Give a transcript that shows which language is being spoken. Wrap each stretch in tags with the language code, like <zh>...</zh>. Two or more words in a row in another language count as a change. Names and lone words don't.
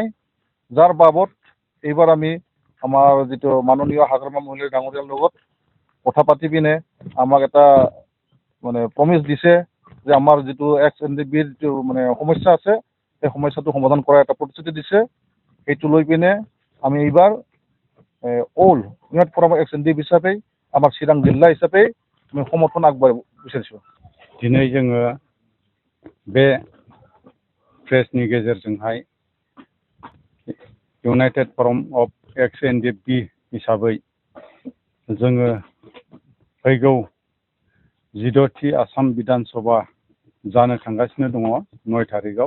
<as>যাৰ বাবদ এইবাৰ আমি আমাৰ যেটো মাননীয় হাগ্ৰামা মহিলা ডাঙৰীয়াৰ লগত কথা পাতি পিনে আমাক এটা মানে প্ৰমিস দিছে যে আমাৰ যেটো এক্স এনডিবিৰ যেটো মানে সমস্যা আছে এই সমস্যাটো সমাধান কৰাৰ এটা প্ৰতিশ্ৰুতি দিছে। এইটো লৈ পিনে আমি এইবাৰ অল ইউনাইটেড ফৰাম এক্স এনডিবি হিচাপে আমাৰ চিৰাং জিলা হিচাপে আমি সমৰ্থন আগবঢ়াব বিচাৰিছো।</as> <brx>दिनै जोङो बे प्रेसनि गेजेरजोंहाय इउनाइटेड फराम अफ एक्स एनडिबि हिसाबै जोङो फैगौ 14थि आसाम बिधान सभा जानो थांगासिनो दङ 9 तारिखआव।</brx>